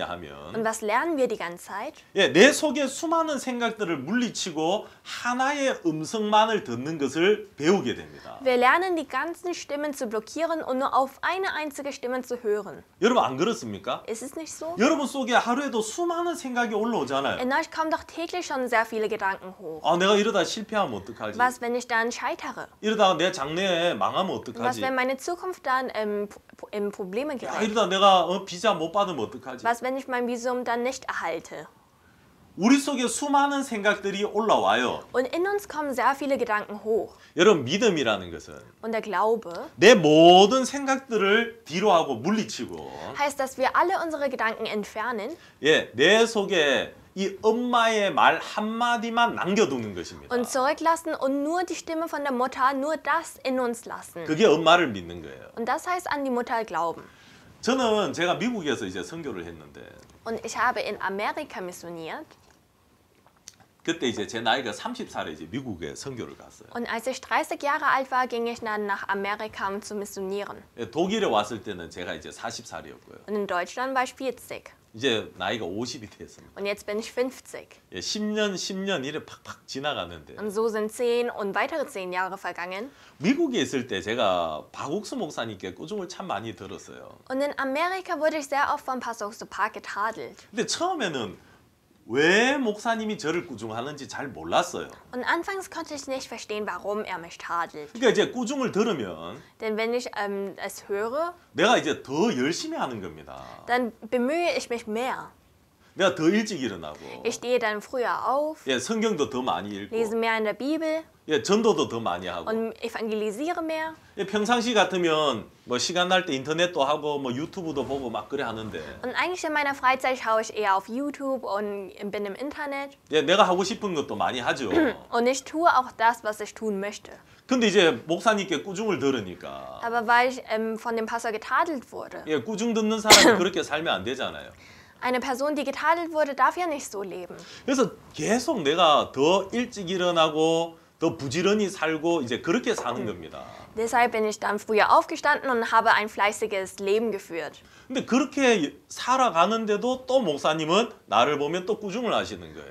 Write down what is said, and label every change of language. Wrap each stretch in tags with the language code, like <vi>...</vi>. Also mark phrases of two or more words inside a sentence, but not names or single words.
<de>Und</de> <ko>하면</ko> <de>was lernen wir die ganze Zeit?</de> <ko>예, 내 속에 수많은 생각들을 물리치고 하나의 음성만을 듣는 것을 배우게 됩니다.</ko> <de>Wir lernen die ganzen Stimmen zu blockieren und nur auf eine einzige Stimme zu hören.</de> <ko>여러분 안 그렇습니까?</ko> <de>Ist es nicht so?</de> <ko>여러분 속에 하루에도 수많은 생각이 올라오잖아요.</ko> <de>In euch kommen doch täglich schon sehr viele Gedanken hoch.</de> <ko>아, 내가 이러다 실패하면 어떡하지?</ko> <de>Was, wenn ich dann scheitere?</de> <ko>이러다가 내 장래에 망하면</ko> <de>Was,</de> <ko>어떡하지?</ko> <de>wenn meine Zukunft dann in Probleme</de> <ko>야,</ko> <de>gerät?</de> <ko>이러다 내가 비자 못 받으면 어떡하지?</ko> <de>Was, wenn ich mein Visum dann nicht erhalte?</de> <ko>우리 속에 수많은 생각들이 올라와요.</ko> <de>Und in uns kommen sehr viele Gedanken hoch.</de> <ko>여러분 믿음이라는 것은</ko> <de>Und der Glaube</de> <ko>내 모든 생각들을 뒤로 하고 물리치고</ko> <de>heißt, dass wir alle unsere Gedanken entfernen</de> <ko>예, 내 속에 이 엄마의 말 한마디만 남겨두는 것입니다.</ko> <de>und zurücklassen und nur die Stimme von der Mutter, nur das in uns lassen.</de> <ko>그게 엄마를 믿는 거예요.</ko> <de>Und das heißt an die Mutter glauben.</de> <ko>저는 제가 미국에서 이제 선교를 했는데</ko> <de>Und ich habe in Amerika missioniert.</de> <ko>그때 이제 제 나이가 30살에 이제 미국에 선교를 갔어요.</ko> <de>Und als ich 30 Jahre alt war, ging ich dann nach Amerika, um zu missionieren.</de> <ko>예, 독일에 왔을 때는 제가 이제 40살이었고요.</ko> <de>Und in Deutschland war ich 40.</de> <ko>이제 나이가 50이 됐습니다.</ko> <de>Und jetzt bin ich 50.</de> <ko>예, 10년 이래 팍팍 지나가는데</ko> <de>Und so sind 10 und weitere 10 Jahre vergangen.</de> <ko>미국에 있을 때 제가 박옥수 목사님께 꾸중을 참 많이 들었어요.</ko> <de>Und in Amerika wurde ich sehr oft von Pastor Park getadelt.</de> <ko>근데 처음에는 왜 목사님이 저를 꾸중하는지 잘 몰랐어요.</ko> <de>Und anfangs konnte ich nicht verstehen, warum er mich tadelt.</de> <ko>그러니까 이제 꾸중을 들으면</ko> <de>Denn wenn ich es höre,</de> <ko>내가 이제 더 열심히 하는 겁니다.</ko> <de>dann bemühe ich mich mehr.</de> <ko>내가 더 일찍 일어나고</ko> <de>Ich stehe dann früher auf,</de> <ko>예, 성경도 더 많이 읽고</ko> <de>lese mehr in der Bibel</de> <ko>예, 전도도 더 많이 하고</ko> <de>und evangelisiere mehr.</de> <ko>예, 평상시 같으면 뭐 시간 날 때 인터넷도 하고 뭐 유튜브도 보고 막 그래 하는데</ko> <de>Und eigentlich in meiner Freizeit schaue ich eher auf YouTube und bin im Internet.</de> <ko>예, 내가 하고 싶은 것도 많이 하죠.</ko> <de>Und ich tue auch das, was ich tun möchte.</de> <ko>근데 이제 목사님께 꾸중을 들으니까</ko> <de>Aber weil ich von dem Pastor getadelt wurde.</de> <ko>예, 꾸중 듣는 사람이 그렇게 살면 안 되잖아요.</ko> <de>Eine Person, die getadelt wurde, darf ja nicht so leben.</de> <ko>그래서 계속 내가 더 일찍 일어나고 더 부지런히 살고 이제 그렇게 사는 겁니다.</ko> <de>Deshalb bin ich dann früher aufgestanden und habe ein fleißiges Leben geführt.</de> <ko>근데 그렇게 살아가는데도 또 목사님은 나를 보면 또 꾸중을 하시는 거예요.</ko>